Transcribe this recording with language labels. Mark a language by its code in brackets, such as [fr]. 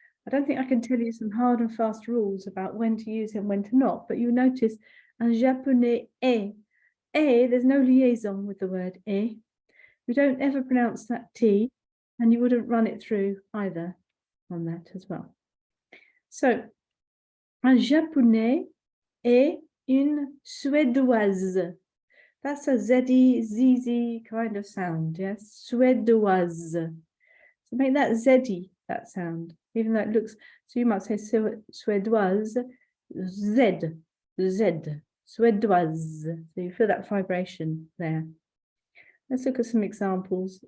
[en] I don't think I can tell you some hard and fast rules about when to use it and when to not, but you notice [fr] un japonais est. [en] There's no liaison with the word est. We don't ever pronounce that T, and you wouldn't run it through either on that as well. [fr] So, un japonais est une suédoise. [en] That's a Z-y, Z-y kind of sound, yes? Suédoise. So make that Z-y, that sound, even though it looks, so you might say suédoise, Z, Z, suédoise. So you feel that vibration there. Let's look at some examples.